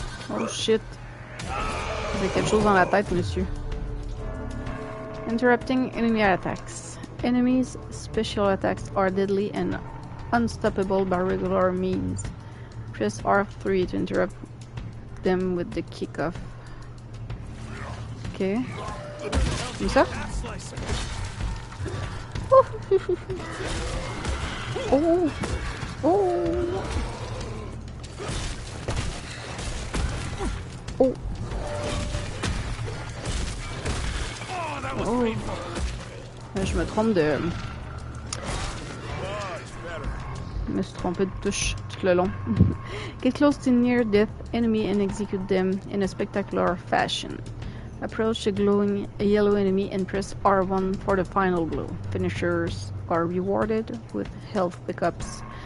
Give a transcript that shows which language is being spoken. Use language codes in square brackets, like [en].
[en] Oh shit. [fr] Vous avez quelque chose dans la tête, monsieur. [en] Interrupting enemy attacks. Enemies' special attacks are deadly and unstoppable by regular means. Press R3 to interrupt them with the kickoff. [fr] Ok. Comme ça? Oh! Oh! Oh! Oh! Je me trompe de... Je me suis trompé de touche tout le long. [en] Get close to near-death enemy and execute them in a spectacular fashion. Approach the glowing yellow enemy and press R1 for the final blow. Finishers are rewarded with health pickups.